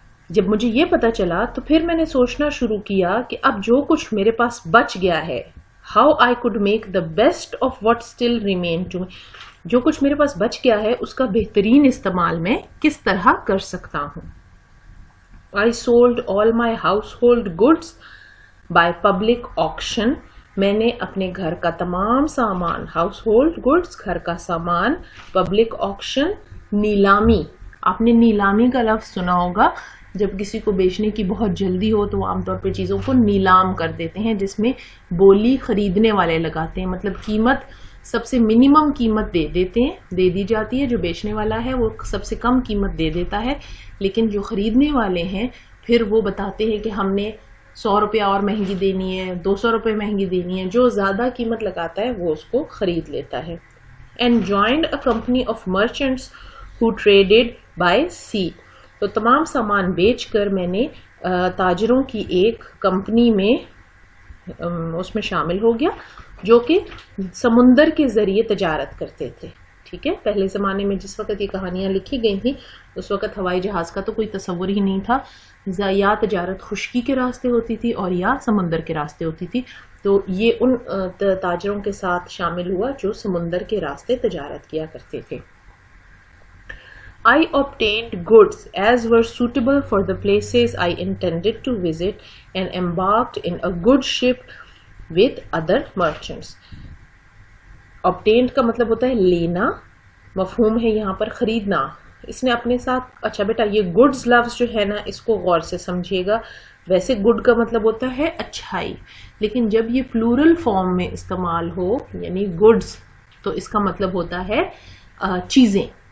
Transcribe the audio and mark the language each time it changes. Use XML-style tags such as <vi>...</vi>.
<ur>جب مجھے یہ پتا چلا تو پھر میں نے سوچنا شروع کیا کہ اب جو کچھ میرے پاس بچ گیا ہے،</ur> <en>how I could make the best of what still remained to me،</en> <ur>جو کچھ میرے پاس بچ گیا ہے اس کا بہترین استعمال میں کس طرح کر سکتا ہوں.</ur> <en>I sold all my household goods by public auction.</en> <ur>میں نے اپنے گھر کا تمام سامان، ہاؤس ہولڈ گڈس، گھر کا سامان، پبلک آکشن، نیلامی. آپ نے نیلامی کا لفظ سنا ہوگا، جب کسی کو بیچنے کی بہت جلدی ہو تو وہ عام طور پہ چیزوں کو نیلام کر دیتے ہیں، جس میں بولی خریدنے والے لگاتے ہیں، مطلب قیمت سب سے منیمم قیمت دے دی جاتی ہے. جو بیچنے والا ہے وہ سب سے کم قیمت دے دیتا ہے، لیکن جو خریدنے والے ہیں پھر وہ بتاتے ہیں کہ ہم نے 100 روپیہ اور مہنگی دینی ہے، 200 روپے مہنگی دینی ہے. جو زیادہ قیمت لگاتا ہے وہ اس کو خرید لیتا ہے.</ur> <en>And joined a company of merchants who traded by sea.</en> <ur>تو تمام سامان بیچ کر میں نے تاجروں کی ایک کمپنی میں اس میں شامل ہو گیا، جو کہ سمندر کے ذریعے تجارت کرتے تھے. ٹھیک ہے، پہلے زمانے میں جس وقت یہ کہانیاں لکھی گئی تھیں اس وقت ہوائی جہاز کا تو کوئی تصور ہی نہیں تھا. یا تجارت خشکی کے راستے ہوتی تھی اور یا سمندر کے راستے ہوتی تھی. تو یہ ان تاجروں کے ساتھ شامل ہوا جو سمندر کے راستے تجارت کیا کرتے تھے.</ur> <en>I obtained goods as were suitable for the places I intended to visit and embarked in a good ship with other merchants.</en> <ur>Obtained کا مطلب ہوتا ہے لینا، مفہوم ہے یہاں پر خریدنا. اس نے اپنے ساتھ، اچھا بیٹا یہ گڈز لفظ جو ہے نا اس کو غور سے سمجھیے گا. ویسے گڈ کا مطلب ہوتا ہے اچھائی، لیکن جب یہ پلورل فارم میں استعمال ہو یعنی گڈز تو اس کا مطلب ہوتا ہے چیزیں.</ur>